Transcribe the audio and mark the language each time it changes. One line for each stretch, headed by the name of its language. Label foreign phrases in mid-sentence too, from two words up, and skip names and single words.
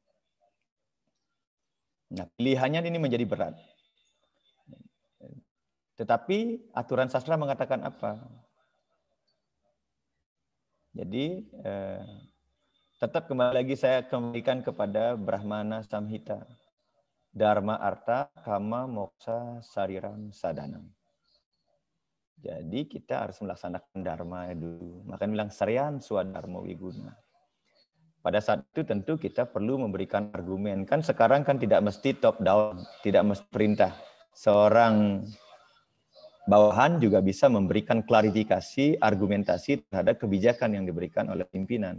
Indonesian: Nah, pilihannya ini menjadi berat. Tetapi aturan sastra mengatakan apa? Jadi tetap kembali lagi saya kembalikan kepada Brahmana Samhita.
Sanskrit: Dharma arta kama moksa sariram sadanam.
Indonesian: Jadi kita harus melaksanakan dharma dulu. Makanya bilang
Sanskrit: saryan swadharma wiguna.
Indonesian: Pada saat itu tentu kita perlu memberikan argumen. Kan sekarang kan tidak mesti
English: top down,
Indonesian: tidak mesti perintah. Seorang bawahan juga bisa memberikan klarifikasi, argumentasi terhadap kebijakan yang diberikan oleh pimpinan.